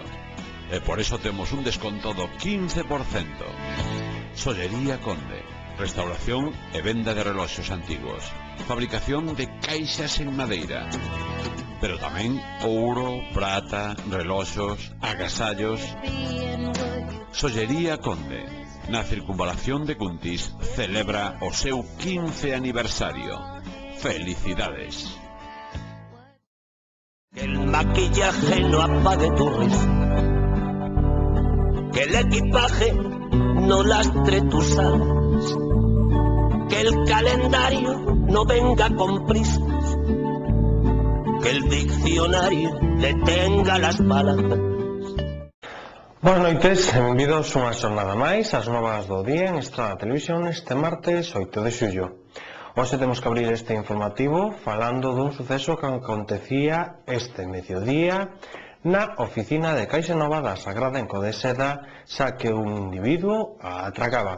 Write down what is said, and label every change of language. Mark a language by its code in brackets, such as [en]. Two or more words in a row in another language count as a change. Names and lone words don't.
[gl] E por eso temos un desconto do 15%. Sollería Conde, restauración e venda de reloxos antigos, fabricación de caixas en madeira, pero tamén ouro, prata, reloxos, agasallos. Sollería Conde, na circunvalación de Cuntis, celebra o seu 15 aniversario. Felicidades. [es] Que el maquillaje no apague tu risa, que el equipaje no lastre tus alas, que el calendario no venga con prisas, que el diccionario detenga las palabras. [gl] Boas noites e benvidos unha xornada máis ás novas do día en Estrada Televisión este martes 8 de xullo. Hoxe temos que abrir este informativo falando dun suceso que acontecía este mediodía na oficina de Caixa Nova da Sagrada en Codeseda, xa que un individuo a atracaba.